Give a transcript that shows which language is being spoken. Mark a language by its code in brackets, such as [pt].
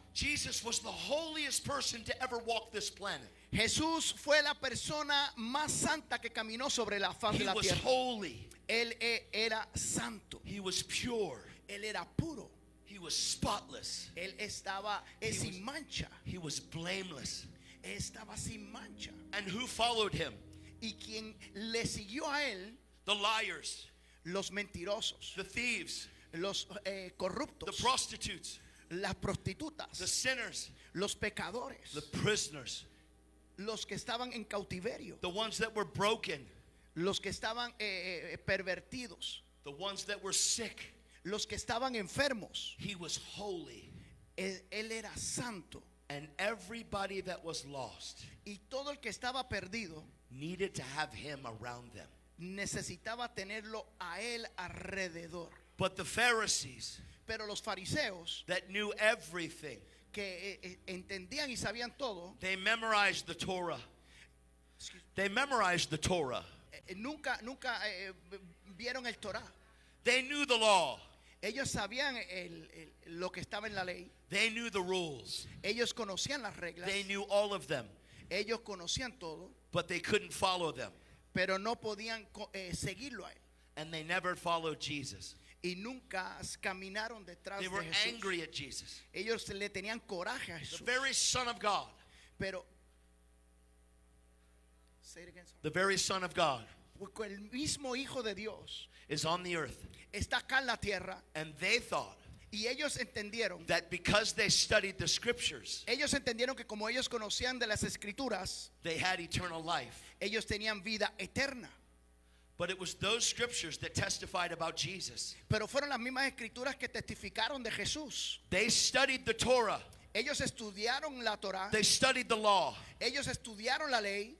[en] Jesus was the holiest person to ever walk this planet. [es] Jesús fue la persona más santa que caminó sobre la faz [en] He [es] de la [en] was [es] tierra. [en] holy. [es] Él era santo. [en] He was pure. [es] Él era puro. [en] He was spotless. [es] Él estaba sin mancha. [en] He was blameless. [es] Él estaba sin mancha. [en] And who followed him? [es] Y quien le siguió a él, [en] The liars, [es] los mentirosos, [en] the thieves, [es] los [en] the [es] corruptos, [en] prostitutes, [es] las [en] the [es] prostitutas, [en] sinners, [es] los pecadores, [en] the prisoners, [es] los que estaban en cautiverio, [en] the ones that were broken, [es] los que estaban pervertidos, [en] the ones that were sick, [es] los que estaban enfermos. [en] He was holy. [es] Él era santo. [en] And everybody that was lost [es] Y todo el que estaba perdido [en] needed to have him around them. [es] necesitaba tenerlo a él alrededor. [en] But the Pharisees [es] Pero los fariseos, [en] that knew everything, [es] que entendían y sabían todo, [en] they memorized the Torah. They memorized the Torah. [es] nunca vieron el Torah. [en] They knew the law. [es] Ellos sabían lo que estaba en la ley. [en] They knew the rules. [es] Ellos conocían las reglas. [en] They knew all of them, [es] Ellos conocían todo, [en] but they couldn't follow them. [es] pero no podían seguirlo a él. [en] And they never followed Jesus. [es] Y nunca caminaron detrás [en] They [es] de [en] were [es] Jesús. [en] angry at Jesus. [es] Ellos le tenían coraje a [en] The [es] Jesús. [en] very Son of God, Pero, say it again, sorry. the very Son of God [es] Porque el mismo Hijo de Dios [en] is on the earth. [es] está acá en la tierra, [en] And they thought [es] y ellos entendieron [en] that because they studied the scriptures, [es] que como ellos conocían de las escrituras, [en] they had eternal life. [es] ellos tenían vida eterna. [en] But it was those scriptures that testified about Jesus. [es] Pero fueron las mismas escrituras que testificaron de Jesús. [en] They studied the Torah. [es] Ellos estudiaron la Torah, [en] They studied the law. [es] ellos estudiaron la ley,